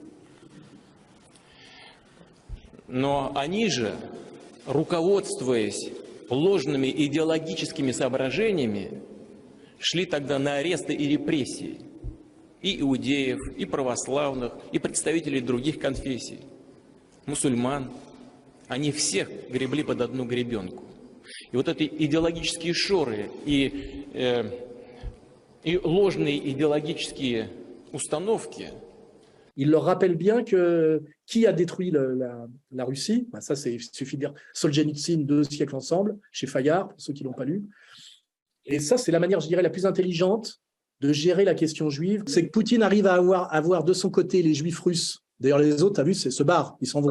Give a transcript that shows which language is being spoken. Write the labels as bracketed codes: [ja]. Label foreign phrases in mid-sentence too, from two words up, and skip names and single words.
[ru] Но они же, руководствуясь ложными идеологическими соображениями, шли тогда на аресты и репрессии и иудеев, и православных, и представителей других конфессий, мусульман. Они всех гребли под одну гребенку. И вот эти идеологические шоры и ложные idéologiques установки. [fr] Il leur rappelle bien que qui a détruit la Russie, ben ça il suffit de dire Solzhenitsyn, 2 siècles ensemble, chez Fayard, pour ceux qui ne l'ont pas lu. Et ça, c'est la manière, je dirais, la plus intelligente de gérer la question juive. C'est que Poutine arrive à avoir de son côté les juifs russes. D'ailleurs, les autres, tu as vu, se barrent, ils s'en vont.